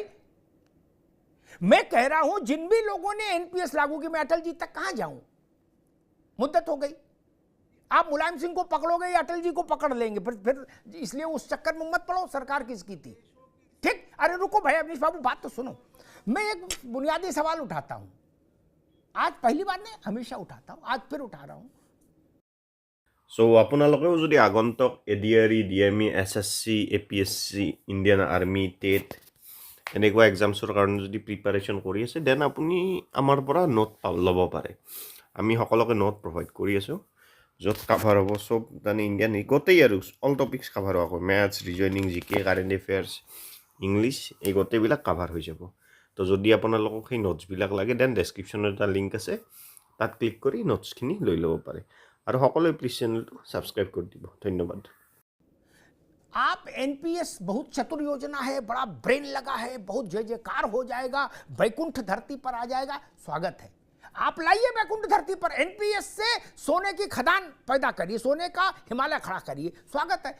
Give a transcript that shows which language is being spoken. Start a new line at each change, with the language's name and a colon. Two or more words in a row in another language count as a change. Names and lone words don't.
Hindi: मैं कह रहा हूं जिन भी लोगों ने एनपीएस लागू की, मैं अटल जी तक कहां जाऊं, मुद्दत हो गई। आप मुलायम सिंह को पकड़ोगे या अटल जी को पकड़ लेंगे, फिर इसलिए उस चक्कर में मत पड़ो, सरकार किसकी थी, ठीक? अरे रुको भाई अवनीश बाबू, बात तो सुनो। मैं एक बुनियादी सवाल उठाता हूं, आज पहली बार नहीं, हमेशा उठाता हूं, आज फिर उठा रहा हूं।
Assamese: আপোনালোকেও যদি আগন্তুক এডিআৰই, ডিএমই, এছএছচি, এপিএছচি, ইণ্ডিয়ান আৰ্মি, টেট এনেকুৱা এক্সামছৰ কাৰণে যদি প্ৰিপাৰেশ্যন কৰি আছে, দেন আপুনি আমাৰ পৰা নোট ল'ব পাৰে। আমি সকলোকে
English: note provide
Assamese: কৰি আছোঁ, য'ত কাভাৰ হ'ব চব মানে ইণ্ডিয়ান গোটেই আৰু
English: all topics
Assamese: কাভাৰ হ'ব, মেথছ, ৰিজনিং, জিকে,
English: current affairs,
Assamese: ইংলিছ, এই গোটেইবিলাক কাভাৰ হৈ যাব। তো যদি আপোনালোকক সেই নোটছবিলাক লাগে, দেন ডেছক্ৰিপশ্যনত এটা লিংক আছে, তাত ক্লিক কৰি নোটছখিনি লৈ ল'ব পাৰে। और সকলে প্লিজ চেনেলটো সাবস্ক্রাইব করে দিব। ধন্যবাদ।
Hindi: आप एनपीएस बहुत चतुर योजना है, बड़ा ब्रेन लगा है, बहुत जय जयकार हो जाएगा, वैकुंठ धरती पर आ जाएगा, स्वागत है। आप लाइए वैकुंठ धरती पर, एनपीएस से सोने की खदान पैदा करिए, सोने का हिमालय खड़ा करिए, स्वागत है।